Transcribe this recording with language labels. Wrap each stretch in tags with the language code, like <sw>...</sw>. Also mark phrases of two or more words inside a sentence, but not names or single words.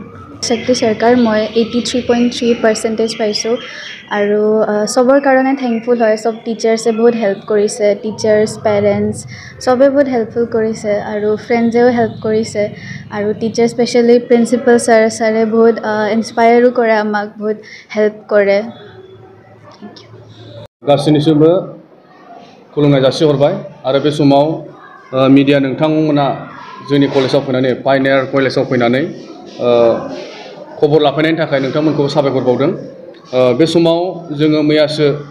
<as>শক্তি সৰকাৰ মই 83.3% পাইছোঁ আৰু সবৰ কাৰণে থেংকফুল হয় সব টিচাৰ্ছে বহুত হেল্প কৰিছে</as> <en>teachers parents</en> <as>সবে বহুত হেল্পফুল কৰিছে আৰু ফ্ৰেণ্ডছেও হেল্প কৰিছে আৰু</as> <en>teacher specially principal</en> <as>ছাৰে বহুত ইনস্পায়াৰো কৰে আমাক বহুত হেল্প কৰে</as> <en>thank you</en> <brx>गासैनिसिमबो खुलुमनाय जासिहरबाय आरो बे समाव मिडिया नोंथांमोना जोंनि कलेजाव फैनानै पायनियार कलेजाव फैनानै खबर लाफैनायनि थाखाय नोंथांमोनखौ साबायखर बावदों बे समाव जोङो मैयासो</brx>